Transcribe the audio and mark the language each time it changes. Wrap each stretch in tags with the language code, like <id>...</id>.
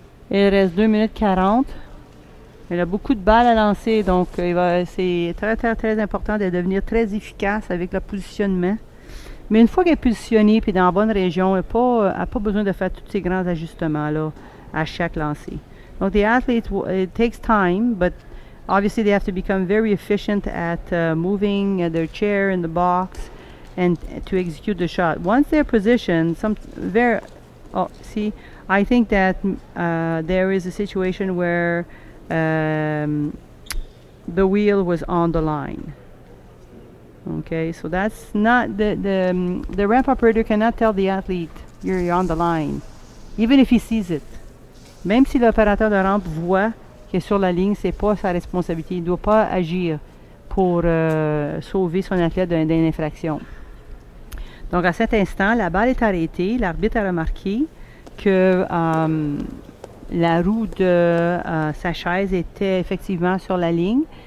<fr>Il reste 2 minutes 40. Il a beaucoup de balles à lancer, donc c'est très, très, très important de devenir très efficace avec le positionnement. Mais une fois qu'elle est positionnée et dans la bonne région, elle n'a pas besoin de faire tous ces grands ajustements-là à chaque lancer.</fr> <en>Donc, the athlete, it takes time, but obviously they have to become very efficient at moving their chair in the box and to execute the shot. Once they're positioned, I think that there is a situation where the wheel was on the line. Okay, so that's not the ramp operator cannot tell the athlete you're on the line, even if he sees it.</en> <fr>Même si l'opérateur de rampe voit qu'il est sur la ligne, c'est pas sa responsabilité. Il ne doit pas agir pour sauver son athlète d'une infraction. Donc à cet instant, la balle est arrêtée. L'arbitre a remarqué que la roue de sa chaise était effectivement sur la ligne.</fr>